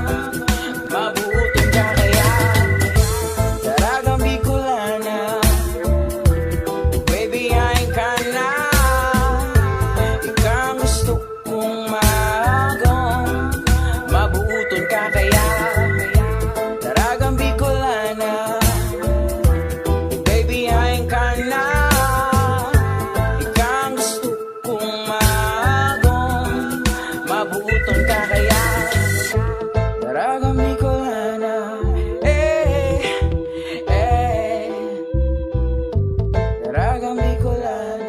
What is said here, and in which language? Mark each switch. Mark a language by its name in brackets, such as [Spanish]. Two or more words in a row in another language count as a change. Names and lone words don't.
[Bikol] Mabuting ka kaya, daragang Bicolana, [English] oh baby, [Bikol] hain ka na, ikaw ang gusto kong magong. Mabuuton ka kaya, daragang Bicolana, [English] oh baby, [Bikol] hain ka na, ikaw ang gusto kong magong. Mabuuton ka kaya, daragang Bicolana, daragang Bicolana.